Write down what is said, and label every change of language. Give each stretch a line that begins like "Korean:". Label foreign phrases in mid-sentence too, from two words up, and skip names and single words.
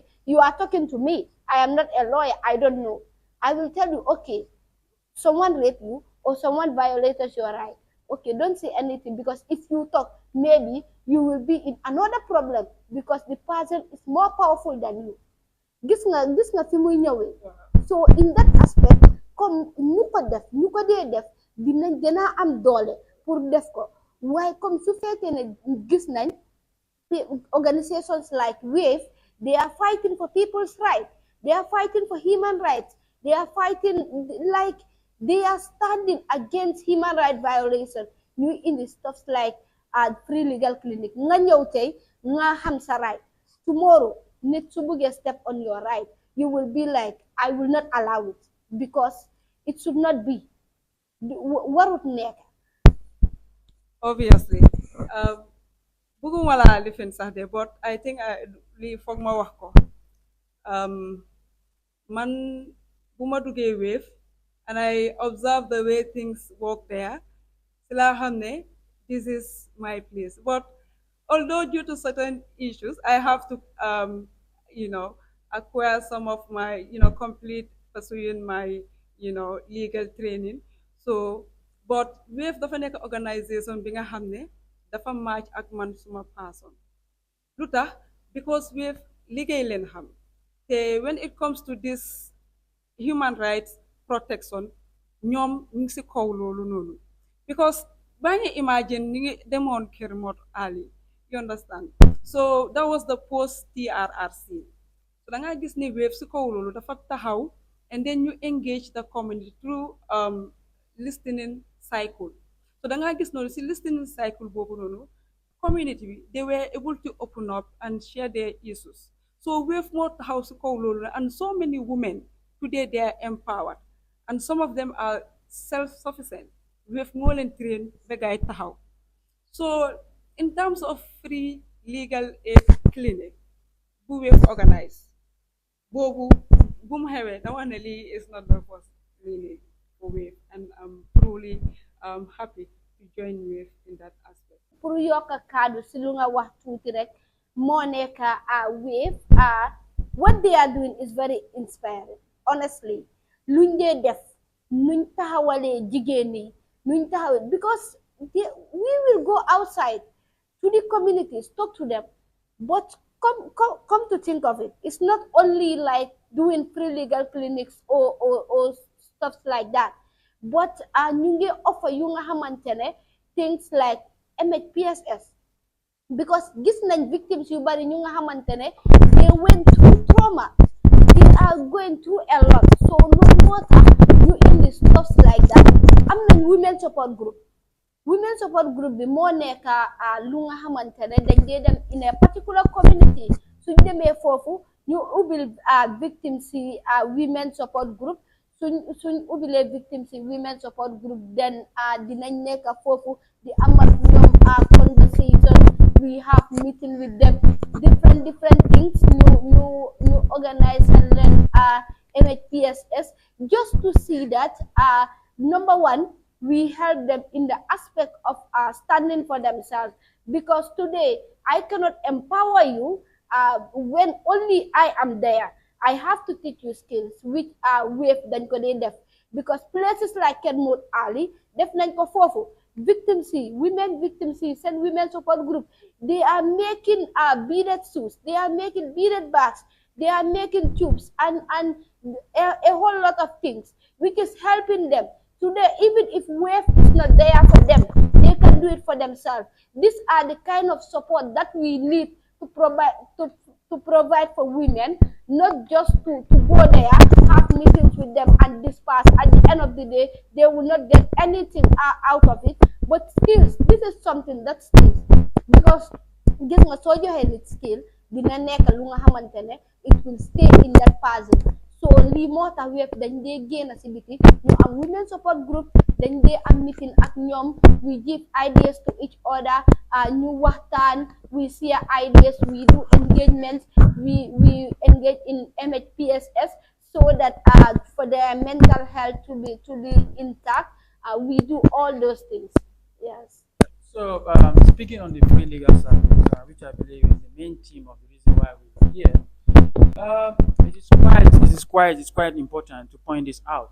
English: You are talking to me. I am not a lawyer. I don't know. I will tell you, okay, someone raped you or someone violated your right. Okay, don't say anything because if you talk, maybe you will be in another problem because the person is more powerful than you.
Wolof: Gis nga fi muy ñëwee.
English: So in that aspect,
Wolof: comme ñu ko dee def dinañ gën a am doole pour def ko waaye comme su fekkee ne gis nañ
English: organizations like WAVE, they are fighting for people's rights, they are fighting for human rights, they are fighting like they are standing against human rights violation.
Wolof: Ñu indi
English: stuff like free legal clinic
Wolof: nga ñëw tey nga xam sa right.
English: Tomorrow
Wolof: nit su bëggee
English: step on your right, you will be like, I will not allow it because it should not be.
Wolof: Warut nekk. Obviously bëgguma laa lifin sax de
English: but I think
Wolof: lii foog ma wax ko man bu ma duggee Wave
English: and I observe the way things work there
Wolof: si laa xam ne
English: this is my place. But although due to certain issues, I have to, acquire some of my, complete pursuing my, legal training.
Wolof: So, but Wave dafa nekk organisation bi nga xam ne dafa match ak man suma person. Lu tax because Wave liggéey leen xam te
English: when it comes to this human rights protection
Wolof: ñoom ñu ngi si kaw loolu noonu because baa ngi imagine ñu ngi demoon kër Mot Ali,
English: you understand. So that was the post TRRC.
Wolof: So da ngaa gis ni Wave si kaw loolu dafa taxaw
English: and then you engage the community through listening cycle. So
Wolof: da ngaa gis noonu si listening cycle boobu noonu community bi
English: they were able to open up and share their issues. So Wave moo taxaw si kaw loolu and so many women today they are empowered and some of them are self-sufficient.
Wolof: Wave moo leen train ba gaay taxaw.
English: So in terms of free legal aid clinic
Wolof: bu Wave organize boobu bu mu xewee da wax ne lii
English: is not the first really for Wave and I'm truly happy to join Wave in that aspect.
Wolof: Pour yokk kaddu si lu nga wax tuuti rek moo nekk Wave
English: what they are doing is very inspiring honestly
Wolof: luñ dee def nuñ taxawalee jigéen ñi nuñ taxawee
English: because we will go outside to the communities, talk to them. But come to think of it, it's not only like doing free legal clinics or stuff like that.
Wolof: But ñu ngi offer yu nga xamante ne
English: things like MHPSS,
Wolof: because gis nañ victims yu bari ñu nga xamante ne
English: they went through trauma, they are going through a lot.
Wolof: So no moo tax ñu indi
English: stuff like that.
Wolof: Am nañ
English: women support group. Women support group
Wolof: bi moo nekk lu nga xamante ne dañ dee dem
English: in a particular community,
Wolof: suñ demee foofu ñu ubbil victims si
English: women support group.
Wolof: Suñ ubbilee victims si women support group then dinañ nekk foofu di amal ñoom conversation, we have meeting with them, different things ñu organize and then MHPSS, just to see that number one, we help them in the aspect of standing for themselves.
English: Because today I cannot empower you when only I am there. I have to teach you skills which are with than
Wolof: ko dee def,
English: because places like
Wolof: Kenmouth Ali def nañ ko foofu. Victims yi,
English: women victims yi, send women support group, they are making beaded shoes, they are making beaded bags, they are making tubes and a whole lot of things which is helping them. Today, even if wave is not there for them, they can do it for themselves. These are the kind of support that we need to provide to provide for women, not just to go there, have meetings with them and disperse. At the end of the day, they will not get anything out of it. But skills, this is something that stays.
Wolof: Because gis nga soo joxee nit skill dina nekk lu nga xamante ne
English: it will stay in that person.
Wolof: So lii moo tax web dañ dee génn si biti ñu am
English: women support group,
Wolof: dañ dee am meeting ak ñoom,
English: we give ideas to each other,
Wolof: ñu waxtaan,
English: we share ideas, we do engagements, we engage in MHPSS so that for their mental health to be intact, we do all those things. Yes. So, speaking on the free legal service, which I believe is the main theme of the reason why we're here, it is quite important to point this out.